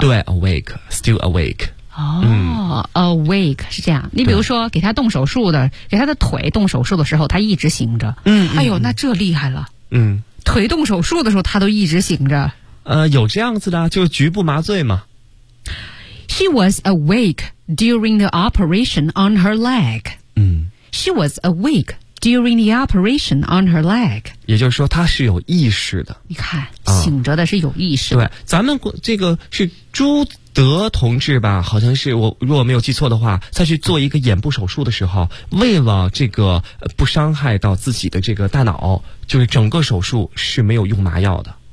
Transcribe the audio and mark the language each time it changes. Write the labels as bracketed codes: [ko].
[en] 对 ，awake， still awake， [zh] awake 是这样。你比如说给他动手术的，给他的腿动手术的时候，他一直醒着，哎呦，那这厉害了，腿动手术的时候他都一直醒着，有这样子的，就是局部麻醉嘛。 [en] She was awake during the operation on her leg. She was awake during the operation on her leg. [zh] 也就是说她是有意识的。你看，醒着的是有意识的。对，咱们这个是朱德同志吧，好像是，我如果没有记错的话，在去做一个眼部手术的时候，为了这个不伤害到自己的这个大脑，就是整个手术是没有用麻药的。